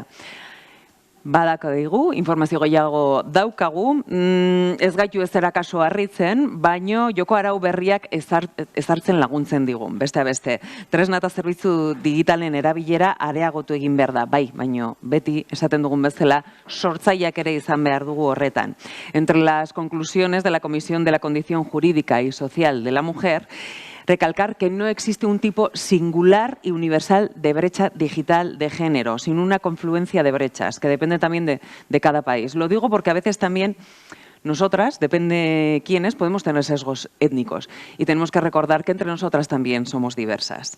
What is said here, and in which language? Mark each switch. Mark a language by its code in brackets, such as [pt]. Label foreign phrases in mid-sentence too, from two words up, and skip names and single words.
[eu] Badako digu, informazio gehiago daukagu, ez gaitu ez zera kaso harritzen, baino joko arau berriak ezartzen laguntzen digu, beste beste. Tresna eta zerbitzu digitalen erabilera areagotu egin behar da, bai, baino beti esaten dugun bezala sortzaileak ere izan behar dugu horretan. [es] Entre las conclusiones de la Comisión de la Condición Jurídica y Social de la Mujer, recalcar que no existe un tipo singular y universal de brecha digital de género, sino una confluencia de brechas, que depende también de cada país. Lo digo porque a veces también nosotras, depende quiénes, podemos tener sesgos étnicos y tenemos que recordar que entre nosotras también somos diversas.